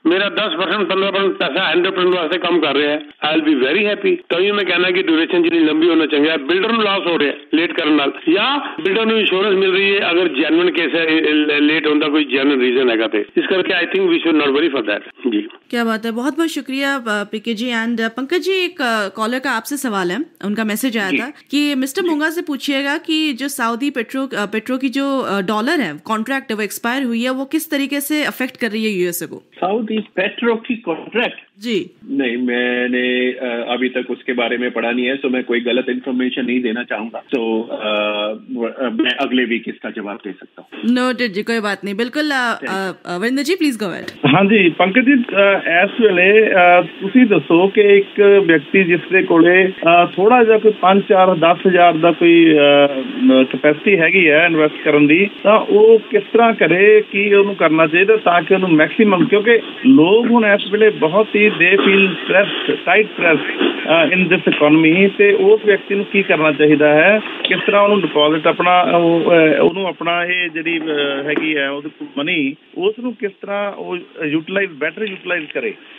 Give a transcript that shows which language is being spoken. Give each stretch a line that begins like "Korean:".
Punjabi: ਮੇਰਾ 10% 15% ਪੈਸਾ 100% ਵਾਸਤੇ ਕੰਮ ਕਰ ਰਿਹਾ ਹੈ,
English: I will be very happy.
Punjabi: ਤਾਂ ਮੈਂ ਕਹਿਣਾ ਕਿ ਡਿਊਰੇਸ਼ਨ ਜਿਹੜੀ ਲੰਬੀ ਹੋਣਾ ਚੰਗਾ ਹੈ। ਬਿਲਡਰ ਨੂੰ ਲਾਸ ਹੋ ਰਿਹਾ ਲੇਟ ਕਰਨ ਨਾਲ, ਜਾਂ ਬਿਲਡਰ ਨੂੰ ਇੰਸ਼ੋਰੈਂਸ ਮਿਲ ਰਹੀ ਹੈ ਅਗਰ ਜੈਨੂਇਨ ਕੇਸ ਹੈ, ਲੇਟ ਹੋਣ ਦਾ ਕੋਈ ਜੈਨੂਇਨ ਰੀਜ਼ਨ ਹੈਗਾ ਤੇ ਇਸ ਕਰਕੇ
English: I think we should not worry for that.
Hindi: जी क्या बात है, बहुत बहुत शुक्रिया पीके जी। एंड पंकज जी, एक कॉलर का आपसे सवाल है, उनका मैसेज आया था कि मिस्टर मूंगा से पूछिएगा कि जो सऊदी पेट्रो की जो डॉलर है कॉन्ट्रैक्ट है वो एक्सपायर हुई है, वो किस तरीके से अफेक्ट कर रही है यूएसए को? सऊदी पेट्रो की कॉन्ट्रैक्ट जी नहीं, मैंने अभी तक उसके बारे में पढ़ा नहीं है, तो मैं कोई गलत इन्फॉर्मेशन नहीं देना चाहूंगा। तो मैं अगले वीक इसका जवाब दे सकता हूँ। नोटेड जी, कोई बात नहीं, बिल्कुल। वरिंदर जी
English: Please go ahead.
Punjabi: हाँ जी पंकज जी, इस वेले ਤੁਸੀਂ ਦੱਸੋ ਕਿ ਇੱਕ ਵਿਅਕਤੀ ਜਿਸ ਦੇ ਕੋਲੇ ਥੋੜਾ ਜਿਹਾ ਕੋਈ 5-4-10 ਹਜ਼ਾਰ ਦਾ ਕੋਈ ਕੈਪੈਸਿਟੀ ਹੈਗੀ ਹੈ ਇਨਵੈਸਟ ਕਰਨ ਦੀ, ਤਾਂ ਉਹ ਕਿਸ ਤਰ੍ਹਾਂ ਕਰੇ, ਕੀ ਉਹਨੂੰ ਕਰਨਾ ਚਾਹੀਦਾ ਤਾਂ ਕਿ ਉਹਨੂੰ ਮੈਕਸਿਮਮ, ਕਿਉਂਕਿ ਲੋਕ ਹੁਣ ਇਸ ਵੇਲੇ ਬਹੁਤ ਹੀ
English: they feel stressed, tight stress in this economy,
Punjabi: ਤੇ ਉਸ ਵਿਅਕਤੀ ਨੂੰ ਕੀ ਕਰਨਾ ਚਾਹੀਦਾ ਹੈ, ਕਿਸ ਤਰ੍ਹਾਂ ਉਹਨੂੰ ਡਿਪੋਜ਼ਿਟ ਆਪਣਾ ਉਹਨੂੰ ਆਪਣਾ ਇਹ ਜਿਹੜੀ ਹੈਗੀ ਹੈ ਉਹਦੇ ਮਨੀ, ਉਸ ਨੂੰ ਕਿਸ ਤਰ੍ਹਾਂ ਉਹ ਯੂਟੀਲਾਈਜ਼ ਬੈਟਰ ਯੂਟੀਲਾਈਜ਼ ਕਰੇ।